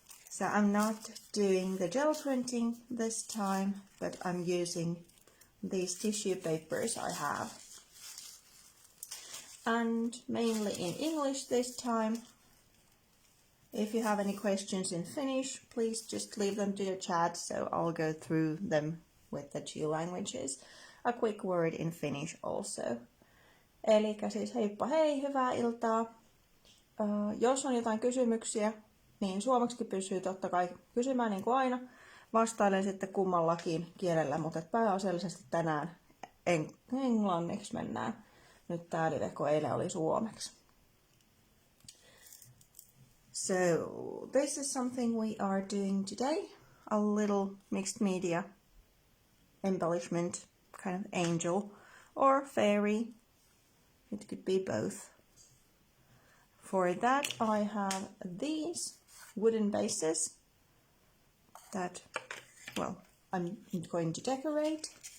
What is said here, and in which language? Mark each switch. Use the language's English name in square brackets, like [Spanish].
[English] So I'm not doing the gel printing this time, but I'm using these tissue papers I have. And mainly in English this time. If you have any questions in Finnish, please just leave them to the chat, so I'll go through them with the two languages. A quick word in Finnish also. [Finnish] Elikkä siis heippa hei, hyvää iltaa. Jos on jotain kysymyksiä, niin suomeksi pysyy totta kai kysymään niin kuin aina. Vastailen sitten kummallakin kielellä, mutta pääasiallisesti tänään englanniksi mennään. Nyt tää live, kun eilen oli suomeksi. [English] So this is something we are doing today. A little mixed media embellishment, kind of angel or fairy. It could be both. For that I have these wooden bases that, well, I'm going to decorate.